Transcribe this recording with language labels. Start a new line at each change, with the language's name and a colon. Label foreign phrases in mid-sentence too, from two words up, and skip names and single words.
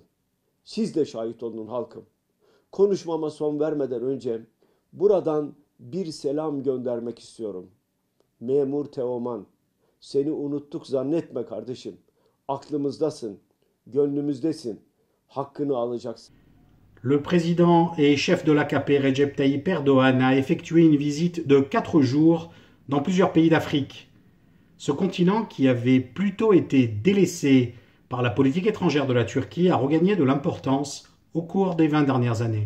Turkish: Siz de şahit olun halkım. Konuşmama son vermeden önce buradan bir selam göndermek istiyorum. Memur Teoman, seni unuttuk zannetme kardeşim. Aklımızdasın, gönlümüzdesin. Hakkını alacaksın.
French: Le président et chef de l'AKP Recep Tayyip Erdogan a effectué une visite de 4 jours dans plusieurs pays d'Afrique. Ce continent, qui avait plutôt été délaissé par la politique étrangère de la Turquie, a regagné de l'importance au cours des 20 dernières années.